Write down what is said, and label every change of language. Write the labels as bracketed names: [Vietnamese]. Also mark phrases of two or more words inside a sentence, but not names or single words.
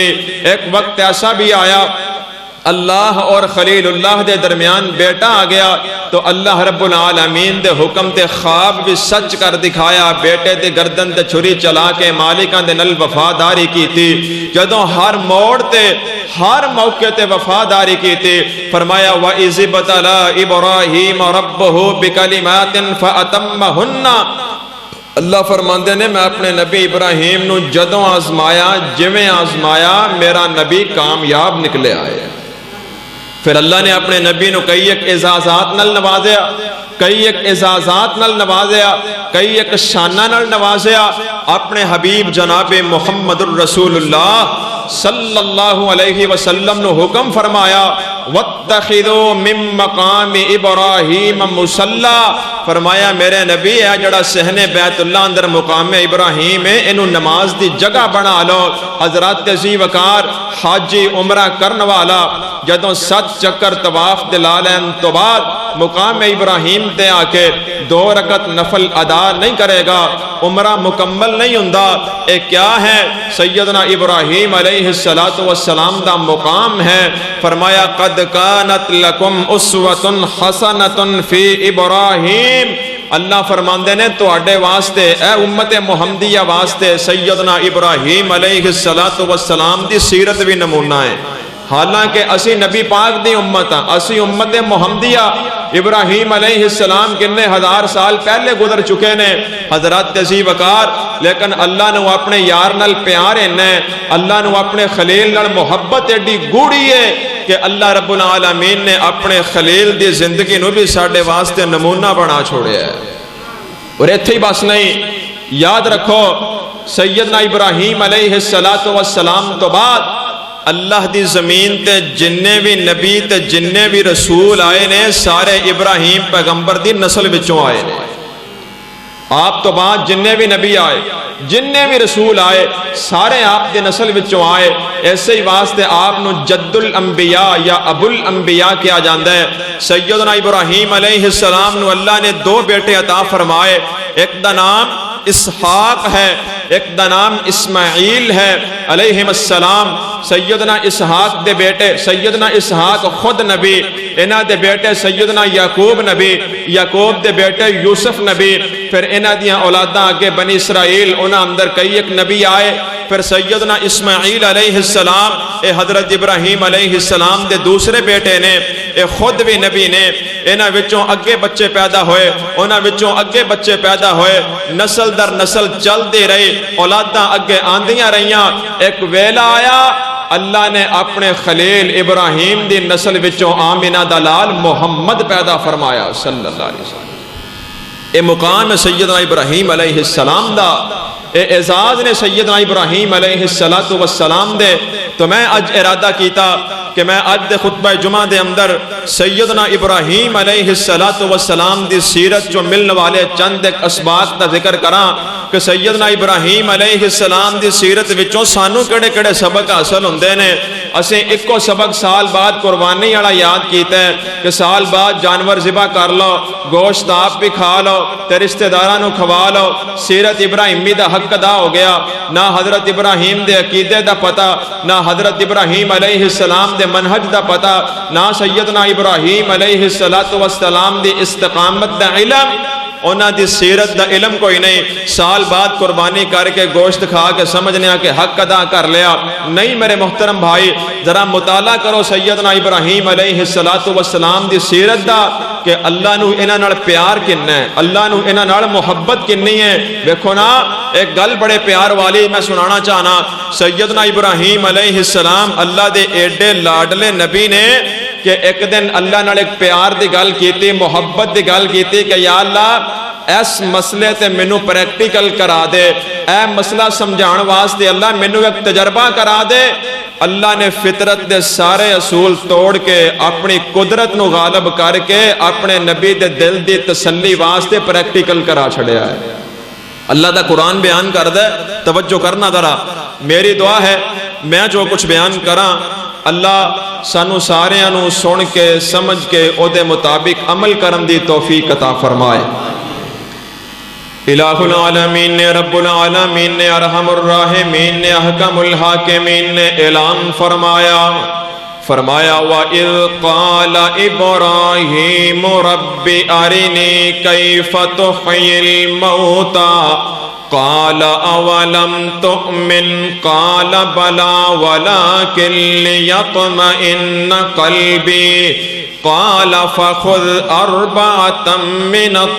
[Punjabi] ایک وقت ایسا بھی آیا اللہ اور خلیل اللہ دے درمیان بیٹا آ گیا، تو اللہ رب العالمین دے حکم تے خواب بھی سچ کر دکھایا، بیٹے دے گردن تے چھری چلا کے مالکاں دے نل وفاداری کی تھی۔ جدوں ہر موڑ تے ہر موقع تے وفاداری کی تھی، فرمایا [Arabic] وَإِذِ ابْتَلَىٰ إِبْرَاهِيمَ رَبُّهُ بِكَلِمَاتٍ فَأَتَمَّهُنَّ۔ [Punjabi] اللہ فرماندے نے میں اپنے نبی ابراہیم نو جدوں آزمایا، جویں آزمایا میرا نبی کامیاب نکلے آئے۔ پھر اللہ نے اپنے نبی نو کئی ایک اعزازات نال نوازیا، کئی ایک اعزازات نال نوازیا، کئی ایک شانہ نال نوازیا۔ اپنے حبیب جناب محمد الرسول اللہ [Arabic] صلی اللہ علیہ وسلم [Punjabi] نے حکم فرمایا [Arabic] وَاتَّخِذُوا مِن مَّقَامِ إِبْرَاهِيمَ مُصَلَّى، [Punjabi] فرمایا میرے نبی ہے جڑا صحن بیت اللہ اندر مقام ابراہیم ہے، انہوں نماز دی جگہ بنا لو۔ حضرات ذی وقار حاجی عمرہ کرن والا جدوں 7 چکر طواف دلا لین تو بعد مقام ابراہیم تے آ کے 2 رکعت نفل ادا نہیں کرے گا، عمرہ مکمل نہیں ہوندا۔ اے کیا ہے؟ سیدنا ابراہیم علیہ السلام دا مقام ہے۔ فرمایا [Arabic] قد کانت لکم اسوۃ حسنۃ فی ابراہیم، [Punjabi] اللہ فرماندے نے تواڈے واسطے اے امت محمدیہ واسطے سیدنا ابراہیم علیہ السلام دی سیرت بھی نمونہ ہے۔ حالانکہ اسی نبی پاک دی امت ہاں، اسی امت محمدیہ، ابراہیم علیہ السلام کنے ہزار سال پہلے گزر چکے نے حضرات ذی وقار، لیکن اللہ نے اپنے یار نال پیار ہے، اللہ نے اپنے خلیل نال محبت ایڈی گوڑی ہے کہ اللہ رب العالمین نے اپنے خلیل دی زندگی نو بھی ساڈے واسطے نمونہ بنا چھوڑیا ہے۔ اور ایتھے ہی بس نہیں، یاد رکھو سیدنا ابراہیم علیہ السلام تو بعد اللہ دی زمین تے جننے بھی نبی تے جننے بھی رسول آئے نے سارے ابراہیم پیغمبر دی نسل وچوں آئے نے۔ آپ تو بعد جننے بھی نبی آئے، جننے بھی رسول آئے، سارے آپ دی نسل وچوں آئے۔ ایسے ہی واسطے آپ نو جد الانبیاء یا ابو الانبیاء کیا جاندہ ہے۔ سیدنا ابراہیم علیہ السلام نو اللہ نے 2 بیٹے عطا فرمائے، ایک دا نام اسحاق ہے، ایک دا نام اسماعیل ہے علیہ السلام۔ سیدنا اسحاق دے بیٹے، سیدنا اسحاق خود نبی، انہاں دے بیٹے سیدنا یعقوب نبی، یعقوب دے بیٹے یوسف نبی، پھر انہاں دیاں اولاداں اگے بنی اسرائیل انہاں اندر کئی ایک نبی آئے پھر سیدنا اسماعیل علیہ السلام اے حضرت ابراہیم علیہ السلام دے دوسرے بیٹے نے اے خود بھی نبی نے انہاں وچوں اگے بچے پیدا ہوئے انہاں وچوں اگے بچے پیدا ہوئے نسل در نسل چل دے رہے اولاداں اگے آندیاں رہیاں ایک ویلا آیا اللہ نے اپنے خلیل ابراہیم دی نسل وچوں آمنہ دا لال محمد پیدا فرمایا [Arabic] صلی اللہ علیہ [Punjabi] وسلم اے مقام سیدنا ابراہیم علیہ السلام دا اے اعزاز نے سیدنا ابراہیم علیہ السلام دے تو میں اج ارادہ کیتا کہ میں اج دے خطبہ جمعہ دے اندر سیدنا ابراہیم علیہ السلام دی سیرت جو ملنے والے چند ایک اسباق دا ذکر کراں کہ سیدنا ابراہیم علیہ السلام دی سیرت وچوں سانو کڑے کڑے سبق حاصل ہوندے نے اسیں ایکو سبق سال بعد قربانی والا یاد کیتا ہے کہ سال بعد جانور ذبح کر لو گوشت آپ بھی کھا لو تے رشتہ داراں نو کھوا لو سیرت ابراہیمی دا حق ادا ہو گیا نہ حضرت ابراہیم دے عقیدے دا پتہ نہ حضرت ابراہیم علیہ السلام دے منہج دا پتہ نہ سیدنا ابراہیم علیہ السلام دی استقامت دا علم انہاں دی سیرت دا علم کوئی نہیں سال بعد قربانی کر کے گوشت کھا کے سمجھنے کہ حق ادا کر لیا نہیں میرے محترم بھائی ذرا مطالعہ کرو سیدنا ابراہیم علیہ السلام دی سیرت دا کہ اللہ نو انہاں نال پیار کنا ہے اللہ نو انہاں نال محبت کنی ہے دیکھو نا ایک گل بڑے پیار والی میں سنانا چاہنا سیدنا ابراہیم علیہ السلام اللہ دے ایڈے لاڈلے نبی نے کہ ایک دن اللہ نال ایک پیار دی گل کیتی محبت دی گل کیتی کہ یا اللہ اس مسئلے تے مینوں پریکٹیکل کرا دے اے مسئلہ سمجھان واسطے اللہ مینوں ایک تجربہ کرا دے اللہ نے فطرت دے سارے اصول توڑ کے اپنی قدرت نو غالب کر کے اپنے نبی دے دل دی تسلی واسطے پریکٹیکل کرا چھڑیا ہے اللہ دا قرآن بیان کر دے توجہ کرنا ذرا میری دعا ہے میں جو کچھ بیان کراں اللہ سانو ساریاں نو سن کے سمجھ کے او دے مطابق عمل کرن دی توفیق عطا فرمائے الہ العالمین نے رب العالمین نے ارحم الراحمین نے احکم الحاکمین نے اعلان فرمایا [Arabic] وَإِذْ قَالَ إِبْرَاهِيمُ رَبِّ أَرِنِي كَيْفَ تُحْيِي الْمَوْتَى قال اولم تؤمن قال بلى ولكن ليطمئن قلبي قال فخذ أربعة من